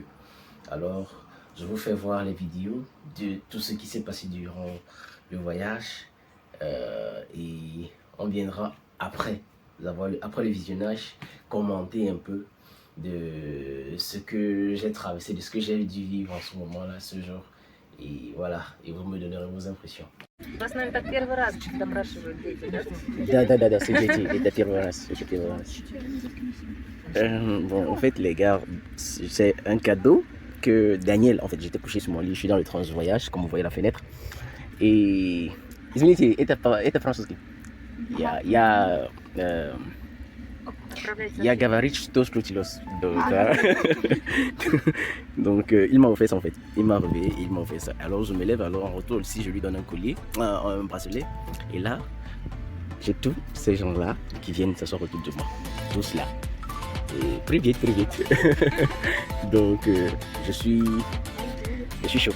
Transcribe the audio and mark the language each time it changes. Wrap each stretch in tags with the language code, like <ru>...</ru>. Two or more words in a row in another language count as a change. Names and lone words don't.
<fr>Alors, je vous fais voir les vidéos de tout ce qui s'est passé durant le voyage et on viendra après le visionnage commenter un peu de ce que j'ai traversé, de ce que j'ai dû vivre en ce moment-là, ce jour. Et voilà, et vous me donnerez vos impressions.</fr> <ru>Вас, наверное, так первый раз допрашивают дети, да? Да,</ru> <fr>c'est jeudi,</fr> <ru>это первый раз, c'est первый раз.</ru> <fr>Bon, en fait, les gars, c'est un cadeau que Daniel, en fait, j'étais couché sur mon lit, je suis dans le transvoyage, comme vous voyez la fenêtre. Et,</fr> <ru>извините, это французский. Я говорит, что случилось.</ru> <fr>Donc, il m'a offert ça en fait. Il m'a réveillé, il m'a offert ça. Alors je me lève, alors en retour, si je lui donne un collier, un bracelet, et là, j'ai tous ces gens-là qui viennent s'asseoir autour de moi. Tous là. Et привет. Donc, je suis choqué.</fr>